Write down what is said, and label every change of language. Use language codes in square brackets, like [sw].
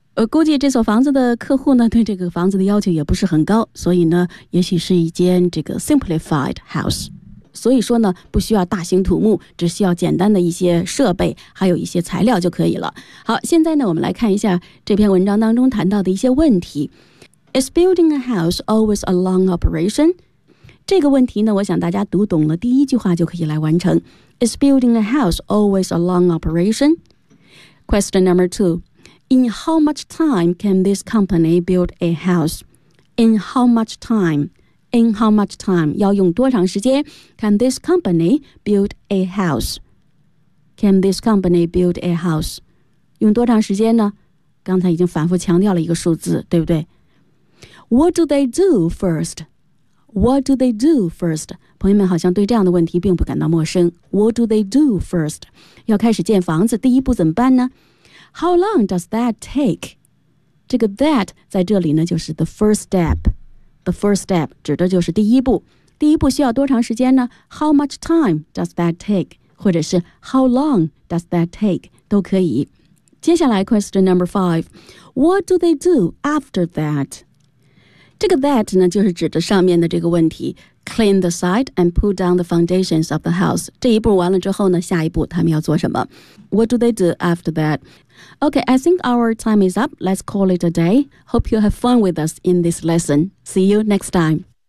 [zh] 估计这所房子的客户呢对这个房子的要求也不是很高，所以呢也许是一间这个 [en] simplified house， [zh] 所以说呢不需要大型土木，只需要简单的一些设备还有一些材料就可以了。好，现在呢我们来看一下这篇文章当中谈到的一些问题。 [en] Is building a house always a long operation？ [zh] 这个问题呢我想大家读懂了第一句话就可以来完成。 [en] Is building a house always a long operation？ Question number two，In how much time can this company build a house? In how much time? In how much time? [zh] 要用多长时间? [en] Can this company build a house? Can this company build a house? [zh] 用多长时间呢？刚才已经反复强调了一个数字，对不对？ [en] What do they do first? What do they do first? [zh] 朋友们好像对这样的问题并不感到陌生。 [en] What do they do first? [zh] 要开始建房子，第一步怎么办呢？ [en] How long does that take? [zh] 这个 that 在这里呢就是 [en] the first step， the first step [zh] 指的就是第一步。第一步需要多长时间呢？ [en] How much time does that take? [zh] 或者是 [en] How long does that take? [zh] 都可以。接下来 [en] question number 5， What do they do after that? [zh] 这个 that 呢就是指的上面的这个问题。 [en] Clean the site and pull down the foundations of the house. [zh] 这一步完了之后呢，下一步他们要做什么？ [en] What do they do after that? Okay, I think our time is up. Let's call it a day. Hope you have fun with us in this lesson. See you next time.